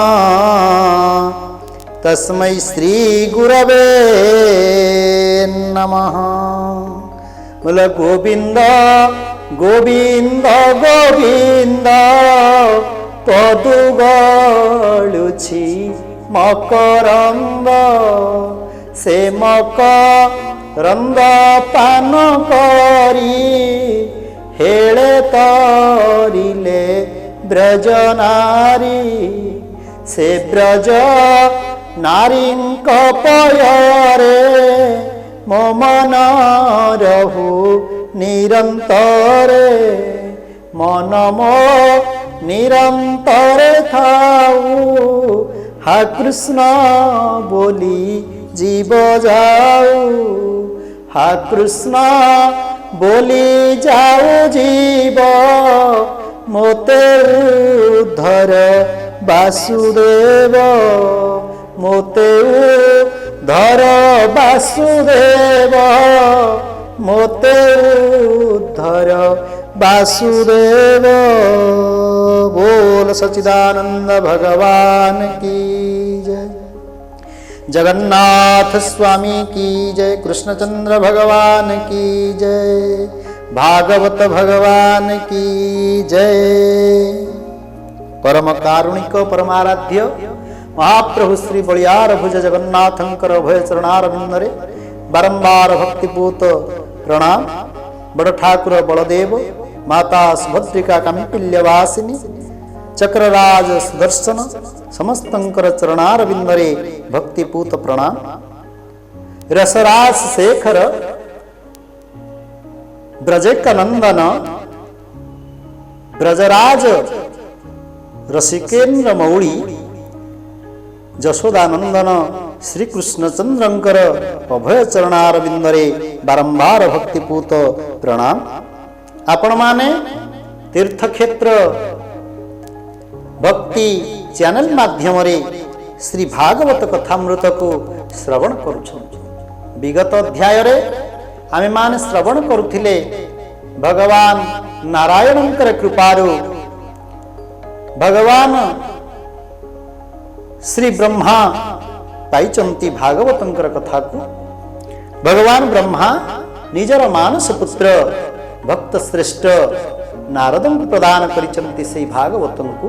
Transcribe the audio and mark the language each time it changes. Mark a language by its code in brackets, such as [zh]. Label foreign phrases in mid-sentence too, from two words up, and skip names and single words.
[sa] तस्मै श्री गुरवे नमः। [or] ବୋଲ ଗୋବିଂଦ ଗୋବିଂଦ ଗୋବିଂଦ ପଦୁ ଗଳୁଛି ମକରଂଦ। ସେ ମକରଂଦ ପାନ କରୀ ହେଲେ ତରିଲେ ବ୍ରଜ ନାରୀ। ସେ ବ୍ରଜ ନାରୀଂକ ପୟରେ ମୋ ମନ ରହୁ ନିରଂତରେ। ମନ ମୋ ନିରଂତରେ ଥାଉ ହା କୃଷ୍ଣ ବୋଲୀ ଜୀବ ଯାଉ। ହା କୃଷ୍ଣ ବୋଲୀ ଯାଉ ଜୀବ ମୋତେ ଉଦ୍ଧର ବାସୁଦେବ। ମୋତେ ଉଦ୍ଧର ବାସୁଦେବ। ମୋତେ ଉଦ୍ଧର ବାସୁଦେବ। [hi] बोल सच्चिदानंद भगवान की जय। जगन्नाथ स्वामी की जय। कृष्णचंद्र भगवान की जय। भागवत भगवान की जय। [or] ପରମ କାରୁଣିକ ପରମାରାଧ୍ୟ ମହାପ୍ରଭୁ ଶ୍ରୀ ବଳିଆର ଭୁଜ ଜଗନ୍ନାଥଂକର ଅଭୟ ଚରଣାରବିଂଦରେ ବାରଂବାର ଭକ୍ତିପୂତ ପ୍ରଣାମ। ବଡ଼ ଠାକୁର ବଳଦେବ ମାତା ସୁଭଦ୍ରିକା କାମିପିଲ୍ୟବାସିନୀ ଚକ୍ରରାଜ ସୁଦର୍ଶନ ସମସ୍ତଂକର ଚରଣାରବିଂଦରେ ଭକ୍ତିପୂତ ପ୍ରଣାମ। ରସରାସ ଶେଖର ବ୍ରଜେକନଂଦନ ବ୍ରଜରାଜ ରସିକେନ୍ଦ୍ର ମୌଳୀ ଯଶୋଦାନଂଦନ ଶ୍ରୀ କୃଷ୍ଣଚଂଦ୍ରଂକର ଅଭୟ ଚରଣାରବିଂଦରେ ବାରଂବାର ଭକ୍ତିପୂତ ପ୍ରଣାମ। ଆପଣ ମାନେ ତୀର୍ଥକ୍ଷେତ୍ର ଭକ୍ତି ଚ୍ୟାନେଲ ମାଧ୍ୟମ ଶ୍ରୀ ଭାଗବତ କଥାମୃତ କୋ ଶ୍ରବଣ କରୁଛନ। ବିଗତ ଅଧ୍ୟାୟ ରେ ଆମେ ମାନେ ଶ୍ରବଣ କରୁଥିଲେ ଭଗବାନ ନାରାୟଣଂକର କୃପାରୁ ଭଗବାନ ଶ୍ରୀ ବ୍ରହ୍ମା ପାଇଚଂତୀ ଭାଗବତଂକର କଥା କୋ। ଭଗବାନ ବ୍ରହ୍ମା ନିଜର ମାନସ ପୁତ୍ର ଭକ୍ତ ଶ୍ରେଷ୍ଠ ନାରଦ କୋ ପ୍ରଦାନ କରିଚଂତୀ ସେ ଭାଗବତନ କୋ।